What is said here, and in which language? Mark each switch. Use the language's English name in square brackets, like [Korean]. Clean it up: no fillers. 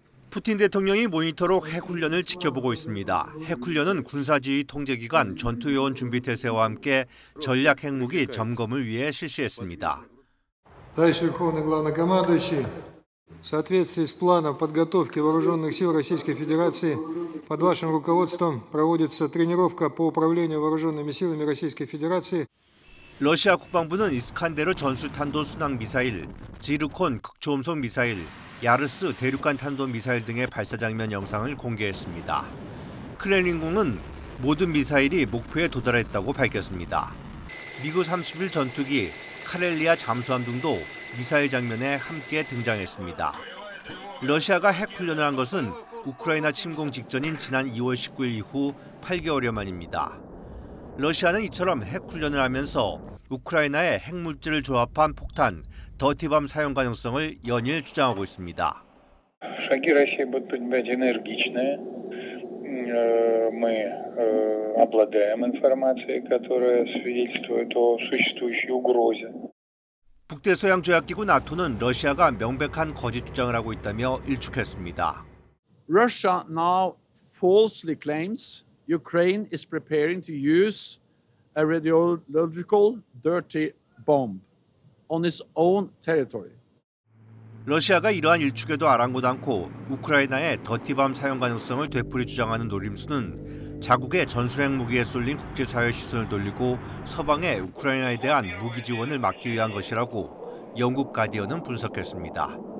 [Korean] 푸틴 대통령이 모니터로 핵훈련을 지켜보고 있습니다. 핵훈련은 군사지휘 통제기관 전투요원 준비태세와 함께 전략 핵무기 점검을 위해 실시했습니다. [Russian] Товарищ Верховный Главнокомандующий, в соответствии с планом подготовки вооруженных сил Российской Федерации, под вашим руководством проводится тренировка по управлению вооруженными силами Российской Федерации. [Korean] 러시아 국방부는 이스칸데르 전술탄도 순항 미사일, 지르콘 극초음속 미사일, 야르스 대륙간 탄도 미사일 등의 발사 장면 영상을 공개했습니다. 크렘린궁은 모든 미사일이 목표에 도달했다고 밝혔습니다. 미그 31 전투기, 카렐리아 잠수함 등도 미사일 장면에 함께 등장했습니다. 러시아가 핵 훈련을 한 것은 우크라이나 침공 직전인 지난 2월 19일 이후 8개월여 만입니다. 러시아는 이처럼 핵 훈련을 하면서 우크라이나에 핵물질을 조합한 폭탄, 더티밤 사용 가능성을 연일 주장하고 있습니다. [Russian] Шаги России будут быть энергичные. Мы обладаем информацией, которая свидетельствует о существующей угрозе. [Korean] 북대서양 조약기구 나토는 러시아가 명백한 거짓 주장을 하고 있다며 일축했습니다. [English] Russia now falsely claims Ukraine is preparing to use a radiological dirty bomb on its own territory. [Korean] 러시아가 이러한 일축에도 아랑곳 않고 우크라이나의 더티밤 사용 가능성을 되풀이 주장하는 노림수는 자국의 전술핵 무기에 쏠린 국제사회 시선을 돌리고 서방의 우크라이나에 대한 무기 지원을 막기 위한 것이라고 영국 가디언은 분석했습니다.